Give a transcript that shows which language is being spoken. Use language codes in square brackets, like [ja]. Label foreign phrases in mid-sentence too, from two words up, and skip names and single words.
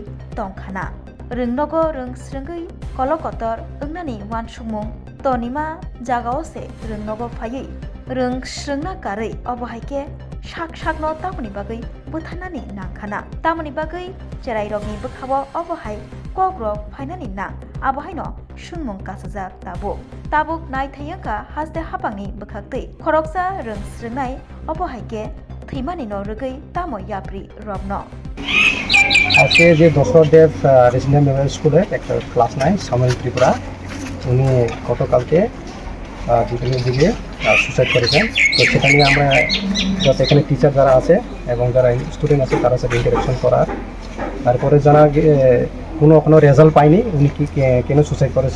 [trp] tongkhana rungnogo rongsrungai kolokotor ungnani wan sumung tonima jagao se rungnogo phaiei rongsrungna karai obahaike sak no tamoni bagai buthanani nangkhana tamoni bagai cherai rokni bukhabo obahai kogrok phainani na abahai no sungmung kasajak tabuk nai thayaka hasde hapangni bukhaktei khoroksa rongsrungnai obahaike thimani no rugai tamo yapri robno [bn] আজকে যে দশরথদেব রেসিডেন্ট মেমোরিয়াল স্কুলে একটা ক্লাস 9 সাময়িক ত্রিপুরা উনি গতকালকে বিকেলের দিকে সুসাইড করেছেন তো সেটা নিয়ে আমরা যাতে এখানে টিচার যারা আছে এবং যারা স্টুডেন্ট আছে তারা সাথে ইন্টারাকশন করার তারপরে জানা কোনো রেজাল্ট পাইনি উনি কি কেন সুসাইড করেছে